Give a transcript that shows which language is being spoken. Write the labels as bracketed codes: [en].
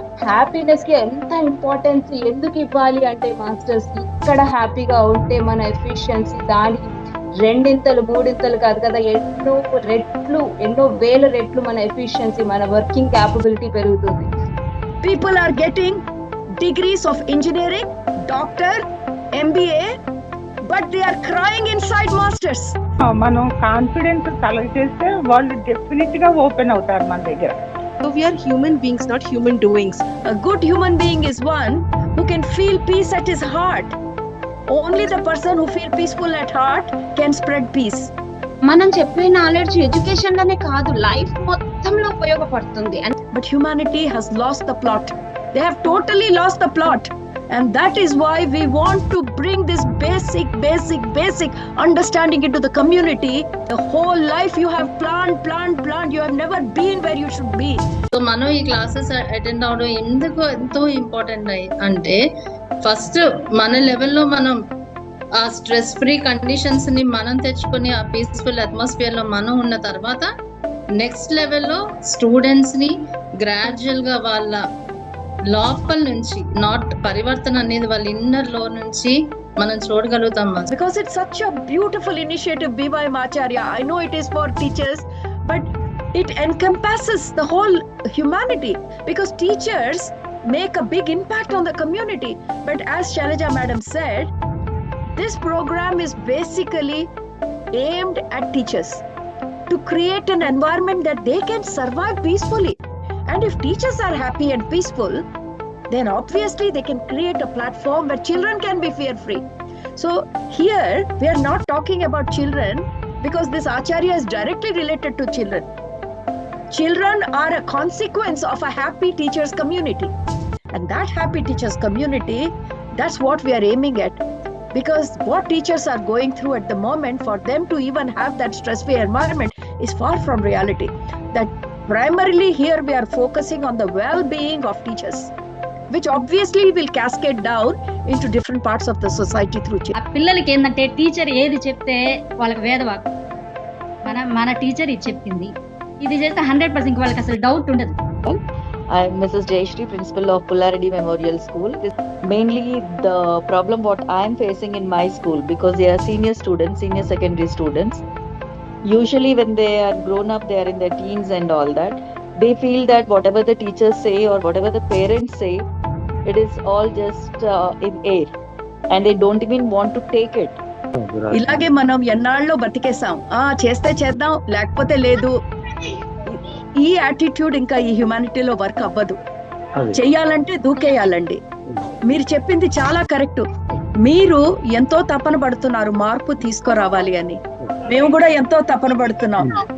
[te] Happiness కి ఎంత importance ఎందుకు ఇవ్వాలి అంటే మాస్టర్స్, ఇక్కడ హ్యాపీగా ఉంటే మన ఎఫిషియన్సీ దాని రెండింతలు మూడింతలు కాదు కదా, ఎన్నో వేల రెట్లు మన ఎఫిషియన్సీ, మన వర్కింగ్ క్యాపబిలిటీ పెరుగుతుంది. [en] People are getting degrees of engineering, doctor, MBA, but they are crying inside masters. [te] మనం కాన్ఫిడెన్స్ కలెక్ట్ చేస్తే వాళ్ళు డెఫినెట్ గా ఓపెన్ అవుతారు మన దగ్గర. [en] So we are human beings, not human doings. A good human being is one who can feel peace at his heart. Only the person who feels peaceful at heart can spread peace. [te] మనం చెప్పే knowledge education లోనే కాదు, life మొత్తంలో ఉపయోగపడుతుంది. [en] But humanity has lost the plot. They have totally lost the plot. And that is why we want to bring this basic understanding into the community. The whole life you have planned. You have never been where you should be. [te] So మనం ఈ classes attend అవడం ఎందుకు ఎంతో important అంటే, first మన లెవెల్లో మనం ఆ స్ట్రెస్ ఫ్రీ కండిషన్స్ ని మనం తెచ్చుకొని ఆ పీస్ఫుల్ అట్మాస్ఫియర్ లో మనం ఉన్న తర్వాత నెక్స్ట్ లెవెల్లో స్టూడెంట్స్ ని గ్రాడ్యువల్ గా వాళ్ళ లోపల నుంచి పరివర్తన అనేది వాళ్ళ ఇన్నర్ లో నుంచి మనం చూడగలుగుతాం. [en] Because it's such a beautiful initiative, BYM Acharya. I know it is for teachers, but it encompasses the whole humanity, because teachers make a big impact on the community. But as Shailaja madam said, this program is basically aimed at teachers to create an environment that they can survive peacefully. And if teachers are happy and peaceful, then obviously they can create a platform where children can be fear-free. So here we are not talking about children, because this Acharya is directly related to children. Children are a consequence of a happy teachers community. And that happy teachers community, that's what we are aiming at. Because what teachers are going through at the moment, for them to even have that stress-free environment is far from reality. That primarily here we are focusing on the well-being of teachers, which obviously will cascade down into different parts of the society through children. [te] పిల్లలకి ఏంటంటే teacher ఏది చెప్తే వాళ్ళకి వేదవాక్, మన teacher ఇది చెప్పింది, ఇది చేస్తే 100% వాళ్ళకి అసలు డౌట్ ఉండదు. [en] I am Mrs. Jayashree, principal of Pullaredi Memorial School. Mainly the problem what I am facing in my school, because they are senior secondary students. Usually when they are grown up, they are in their teens and all that. They feel that whatever the teachers say or whatever the parents say, it is all just in air, and they don't even want to take it. [te] ఇలాగే మనం ఎన్నాళ్ళలో బతికేసాం, చేస్తే చేద్దాం లేకపోతే లేదు. ఈ attitude ఇంకా ఈ హ్యుమానిటీలో work అవ్వదు. చెయ్యాలంటే దూకేయాలండి. మీరు చెప్పింది చాలా కరెక్ట్. మీరు ఎంతో తపన పడుతున్నారు మార్పు తీసుకురావాలి అని, మేము కూడా ఎంతో తపన పడుతున్నాం.